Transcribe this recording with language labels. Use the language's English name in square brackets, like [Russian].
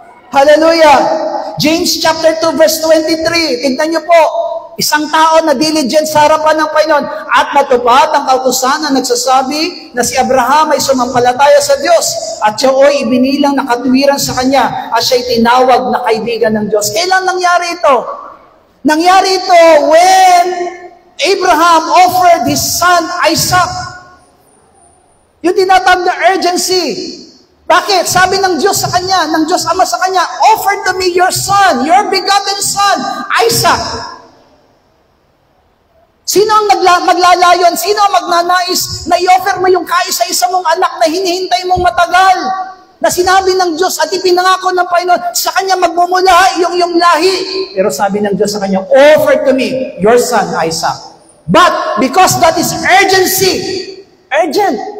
[Filipino] Hallelujah! James chapter 2 verse 23, tignan niyo po, isang tao na diligent sa harapan ng Panginoon at matupad ang kautusan na nagsasabi na si Abraham ay sumampalataya sa Diyos at siya ay ibinilang na katuwiran sa kanya at siya'y tinawag na kaibigan ng Diyos. Kailan nangyari ito? Nangyari ito [English] when Abraham offered his son Isaac. [Filipino] Yung tinatawag na urgency. Bakit? Sabi ng Diyos sa kanya, ng Diyos Ama sa kanya, [English] offer to me your son, your begotten son, Isaac. [Filipino] Sino ang maglalayon? Sino ang magnanais na i-offer mo yung kaisa-isa mong anak na hinihintay mong matagal? Na sinabi ng Diyos at ipinangako ng Panginoon, sa kanya magmumula yung lahi. Pero sabi ng Diyos sa kanya, [English] offer to me your son, Isaac. But because that is urgency, urgent.